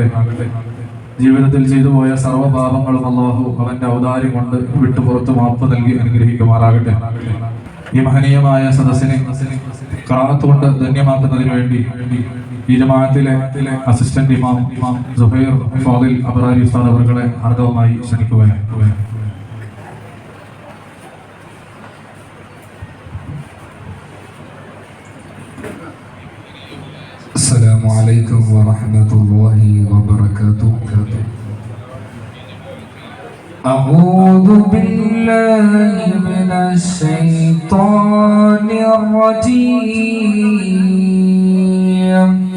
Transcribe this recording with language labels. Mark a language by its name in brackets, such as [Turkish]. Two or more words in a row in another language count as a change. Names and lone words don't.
[Malayalam] ജീവിതത്തിൽ ചെയ്തു പോയ സർവ്വപാപങ്ങളും അല്ലാഹു അവന്റെ ഔദാര്യം കൊണ്ട് വിട്ടു പുറത്ത് മാപ്പ് നൽകി അനുഗ്രഹിക്കുമാറാകട്ടെ. ഈ മഹനീയമായ സദസ്സിനെ ഖിറാഅത്ത് കൊണ്ട് ധന്യമാക്കുന്നതിന് വേണ്ടി ഈ ജമാഅത്തിലെ അസിസ്റ്റന്റ് ഇമാം സുഹൈർ ഫാദിൽ അബ്റാരി ഉസ്താദ് അവരുടെ ഹാർദവമായി ക്ഷണിക്കുകയാണ്. [Arabic] السلام عليكم ورحمة الله وبركاته. أعوذ بالله من الشيطان الرجيم.